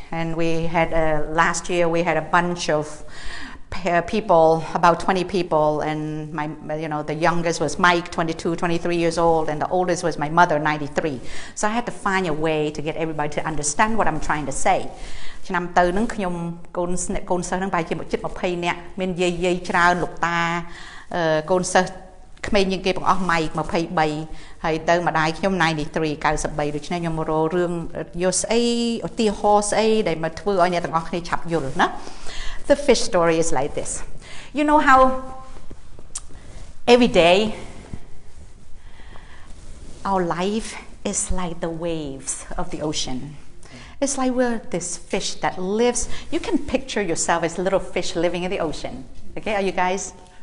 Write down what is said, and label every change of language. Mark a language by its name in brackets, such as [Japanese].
[English] And we had, last year we had a bunch of people, about 20 people, and the youngest was Mike, 22, 23 years old, and the oldest was my mother, 93. So I had to find a way to get everybody to understand what I'm trying to say. [Khmer] ឆ្នាំទៅនឹងខ្ញុំកូនសិស្សនឹងប្រហែលជាជិត20នាក់មានយាយច្រើនលោកតាកូនសិស្សក្មេងជាងគេបងអស់ម៉ៃ23ហើយទៅម្ដាយខ្ញុំ93 93ដូច្នេះខ្ញុំរករឿងយកស្អីឧទាហរណ៍ស្អីដែលមកធ្វើឲ្យអ្នកទាំងអស់គ្នាឆាប់យល់ណា [English] The fish story is like this. You know how every day our life is like the waves of the ocean. It's like we're this fish that lives. You can picture yourself as a little fish living in the ocean. Okay, are you guys?